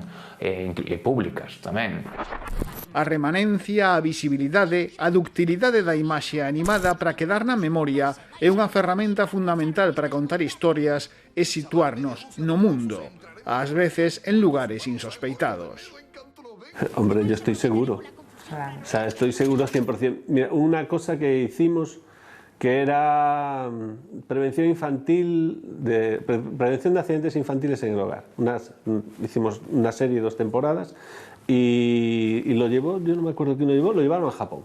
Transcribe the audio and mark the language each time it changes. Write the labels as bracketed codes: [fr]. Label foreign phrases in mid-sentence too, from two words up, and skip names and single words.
[gl] E públicas tamén. A remanencia, a visibilidade, a ductilidade da imaxe animada para quedar na memoria é unha ferramenta fundamental para contar historias e situarnos no mundo, ás veces en lugares insospeitados. [es] Hombre, yo estoy seguro. O sea, estoy seguro 100%. Mira, una cosa que hicimos, que era prevención infantil, prevención de accidentes infantiles en el hogar. Hicimos una serie, 2 temporadas, y lo llevó, yo no me acuerdo quién lo llevaron a Japón.